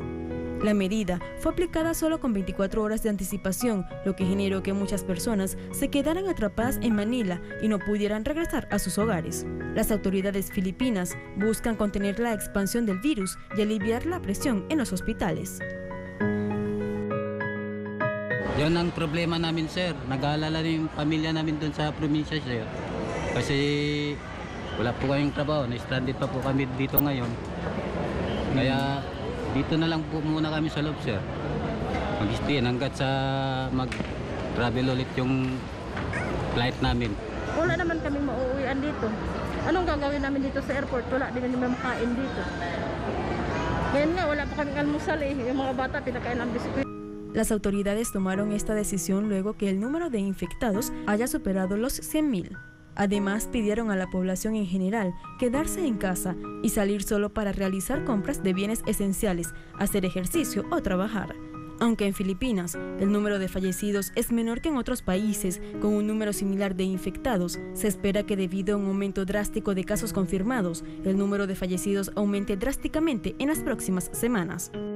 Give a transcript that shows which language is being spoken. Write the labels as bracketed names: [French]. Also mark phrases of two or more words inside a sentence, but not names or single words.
[Spanish] La medida fue aplicada solo con 24 horas de anticipación, lo que generó que muchas personas se quedaran atrapadas en Manila y no pudieran regresar a sus hogares. Las autoridades filipinas buscan contener la expansión del virus y aliviar la presión en los hospitales. [Filipino] Yan ang problema namin, sir. Nag-aalala na yung pamilya namin doon sa probinsya, sir. Kasi wala po kaming trabaho. Na-stranded pa po kami dito ngayon. Kaya dito na lang po muna kami sa loob, sir. Mag-stay hanggat sa mag-travel ulit yung flight namin. Wala naman kaming mauuwian dito. Anong gagawin namin dito sa airport? Wala din naman makain dito. Ngayon nga, wala pa kaming almusal eh. Yung mga bata, pinakain ang biskuit. [Spanish] Las autoridades tomaron esta decisión luego que el número de infectados haya superado los 100.000. Además, pidieron a la población en general quedarse en casa y salir solo para realizar compras de bienes esenciales, hacer ejercicio o trabajar. Aunque en Filipinas el número de fallecidos es menor que en otros países con un número similar de infectados, se espera que debido a un aumento drástico de casos confirmados, el número de fallecidos aumente drásticamente en las próximas semanas.